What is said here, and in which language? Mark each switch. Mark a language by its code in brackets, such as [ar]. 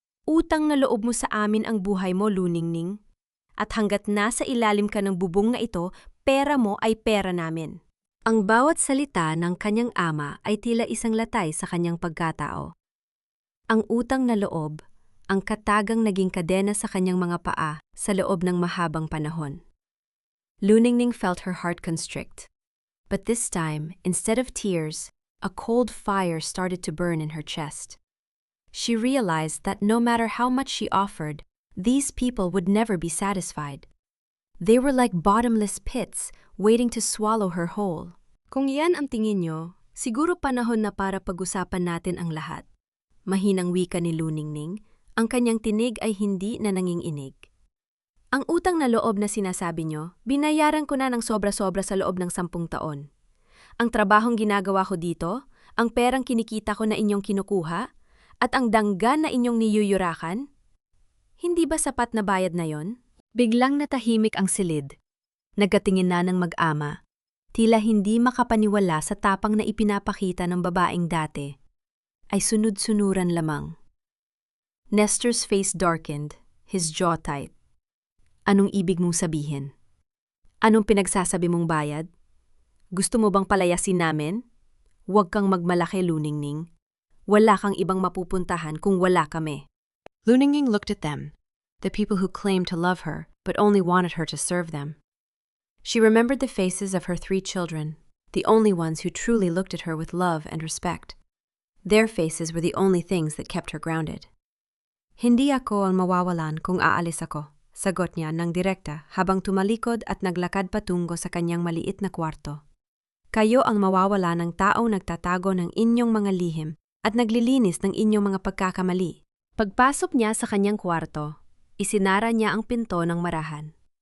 [tl] Utang na loob mo sa amin ang buhay mo, Luningning. At hanggat nasa ilalim ka ng bubong na ito, pera mo ay pera namin. Ang bawat salita ng kanyang ama ay tila isang latay sa kanyang pagkatao. Ang utang na loob, ang katagang naging kadena sa kanyang mga paa sa loob ng mahabang panahon. [en] Luningning felt her heart constrict. But this time, instead of tears, a cold fire started to burn in her chest. She realized that no matter how much she offered, these people would never be satisfied. They were like bottomless pits waiting to swallow her whole. [tl] Kung yan ang tingin nyo, siguro panahon na para pag-usapan natin ang lahat. Mahinang wika ni Luningning, ang kanyang tinig ay hindi na nanginginig. Ang utang na loob na sinasabi nyo, binayaran ko na ng sobra-sobra sa loob ng 10 taon. Ang trabahong ginagawa ko dito, ang perang kinikita ko na inyong kinukuha, at ang danggan na inyong niyuyurakan, hindi ba sapat na bayad na yon? Biglang natahimik ang silid. Nagkatingin na ng mag-ama. Tila hindi makapaniwala sa tapang na ipinapakita ng babaeng dati. Ay sunod-sunuran lamang. [en] Nestor's face darkened, his jaw tight. [tl] Anong ibig mong sabihin? Anong pinagsasabi mong bayad? Gusto mo bang palayasin namin? Huwag kang magmalaki, Luningning. Wala kang ibang mapupuntahan kung wala kami. [en] Luningning looked at them, the people who claimed to love her but only wanted her to serve them. She remembered the faces of her 3 children, the only ones who truly looked at her with love and respect. Their faces were the only things that kept her grounded. [tl] Hindi ako ang mawawalan kung aalis ako, sagot niya ng direkta habang tumalikod at naglakad patungo sa kanyang maliit na kwarto. Kayo ang mawawala ng taong nagtatago ng inyong mga lihim at naglilinis ng inyong mga pagkakamali. Pagpasok niya sa kanyang kwarto, isinara niya ang pinto ng marahan.